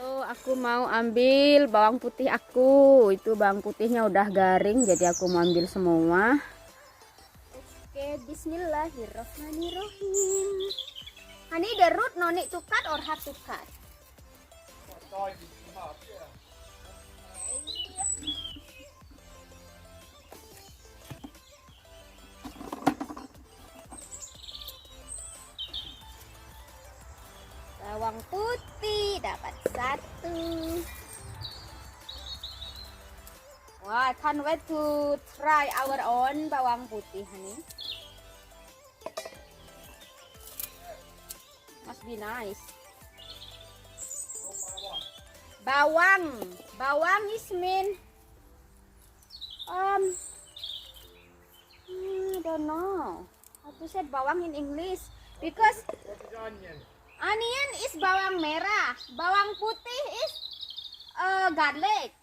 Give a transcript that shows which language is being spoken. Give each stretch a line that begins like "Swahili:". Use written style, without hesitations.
Indonesian: Aku mau ambil bawang putih aku. Itu bawang putihnya udah garing, jadi aku mau ambil semua. Oke, bismillahirrahmanirrahim.
English: Honey, the root no need to cut or have to cut?
Indonesian: Bawang putih dapat satu.
English: Wah, I can't wait to try our own
Indonesian: bawang putih,
English: honey. Must be nice. Bawang is mean I don't know how to say bawang in English because onion is bawang merah, bawang putih is garlic.